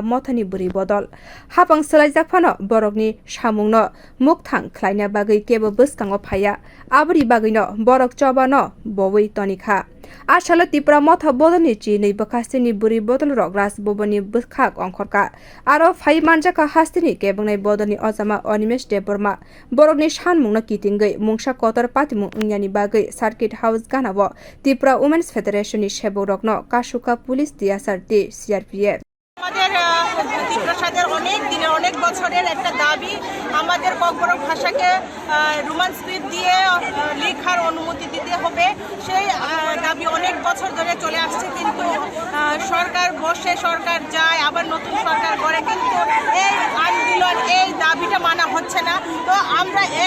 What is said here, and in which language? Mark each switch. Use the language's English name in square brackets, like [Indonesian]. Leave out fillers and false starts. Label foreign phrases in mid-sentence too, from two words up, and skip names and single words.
[Kok Borok] mothani buri bodol hapang salaijak phano borokni samung no mukthang khlaina bagoi kebo bwskango phaya abri bagoi no borok choba no bowei tonikha Chasalo Tipra motha bodolni chini bakasini buri bodol rok Rajbhavani bwkhak ongkhorkha aro phai manjakha haste ni kebengnai bodolni ojama Animesh Debbarma borokni sanmung no kitingoi mungsa kotor patimung ungyani bagoi [English] circuit house [Kok Borok] ganabo Tipra Women's Fedaration ni seborok no kasuka police DSRT CRPF [Bangla] আমাদের টিপ্রাসাদের অনেক দিনের অনেক বছরের একটা দাবি আমাদের kokborok ভাষাকে [English] Roman script [Bangla] দিয়ে লেখার অনুমতি দিতে হবে সেই দাবি অনেক বছর ধরে চলে আসছে কিন্তু সরকার বসে সরকার যায় আবার নতুন সরকার গড়ে কিন্তু এই আন্দোলন এই দাবিটা মানা হচ্ছে না তো আমরা